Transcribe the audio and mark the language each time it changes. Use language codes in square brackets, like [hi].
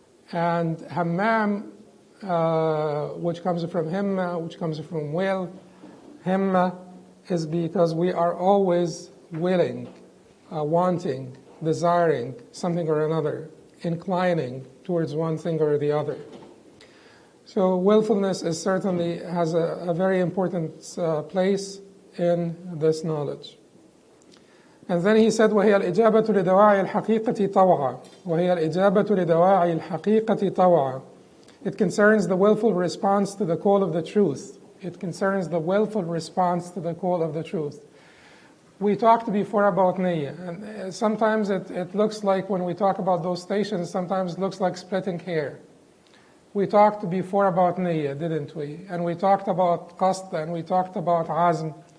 [en] And hammam, which comes from himma, which comes from will, himma is because we are always willing, wanting, desiring something or another, inclining towards one thing or the other. So willfulness is certainly has a very important place in this knowledge. And then he said, [ar] وهي الإجابة لدواعي الحقيقة طوعا. وهي الإجابة لدواعي الحقيقة طوعا. [en] It concerns the willful response to the call of the truth. It concerns the willful response to the call of the truth. We talked before about niyyah, and sometimes it looks like when we talk about those stations, sometimes it looks like splitting hair. We talked before about niyyah, didn't we? And we talked about qasd, and we talked about azm.